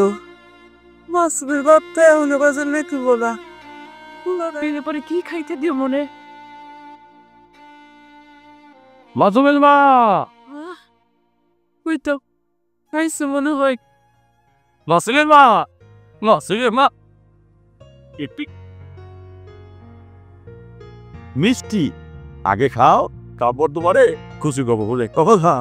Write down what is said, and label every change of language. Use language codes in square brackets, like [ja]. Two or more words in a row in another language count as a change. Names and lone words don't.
[bn] Mas mi batte una cosa ne vola. পেলে পরে কি খাইতে দিও মনে? মাসুমের মা, ওই তো খাইছে মনে হয়। মাসুমের মা, মাসুমের মা। মিষ্টি আগে খাও, তারপর তোমারে খুশি করবো বলে কখন খাও।